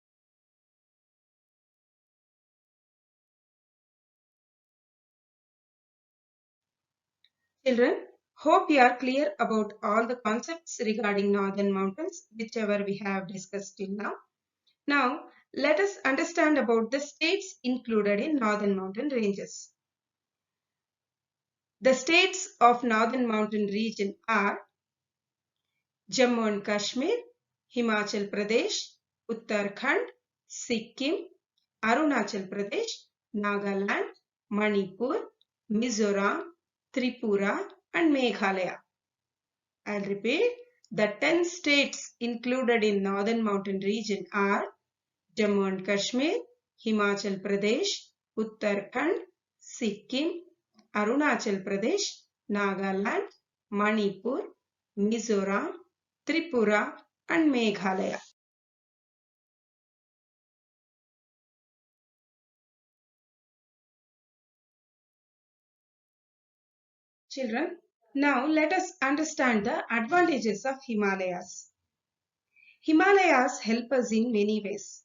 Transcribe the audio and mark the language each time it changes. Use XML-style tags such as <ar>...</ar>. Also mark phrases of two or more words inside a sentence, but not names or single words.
<en>Children, hope you are clear about all the concepts regarding northern mountains, whichever we have discussed till now. Now, let us understand about the states included in northern mountain ranges. The states of northern mountain region are Jammu and Kashmir, Himachal Pradesh, Uttarakhand, Sikkim, Arunachal Pradesh, Nagaland, Manipur, Mizoram, Tripura, and Meghalaya. I'll repeat. The 10 states included in northern mountain region are Jammu and Kashmir, Himachal Pradesh, Uttarakhand, Sikkim, Arunachal Pradesh, Nagaland, Manipur, Mizoram, Tripura, and Meghalaya. Children, now let us understand the advantages of Himalayas. Himalayas help us in many ways.</en>